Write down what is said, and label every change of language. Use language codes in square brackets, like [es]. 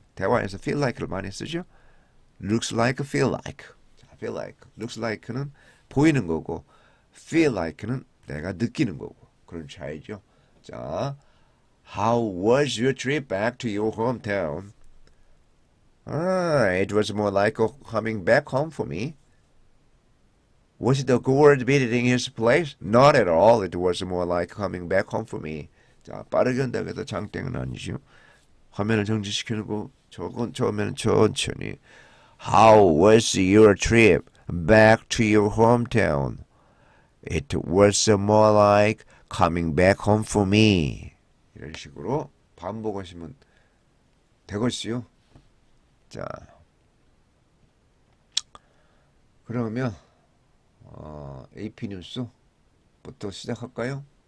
[ko] 대화에서 feel like를 많이 쓰죠. Looks like, feel like. Feel like. Looks like는 보이는 거고, feel like는 내가 느끼는 거고. 그런 차이죠. 자, [en] How was your trip back to your hometown? It was more like coming back home for me. Was it awkward visiting his place? Not at all. It was more like coming back home for me. [ko] 자, 빠르게 한다고 해서 장땡은 아니죠. 화면을 정지시키는 거 처음에는 천천히. [en] How was your trip back to your hometown? It was more like coming back home for me. [ko] 이런 식으로 반복하시면 되겠어요. 자, 그러면 AP 뉴스부터 시작할까요?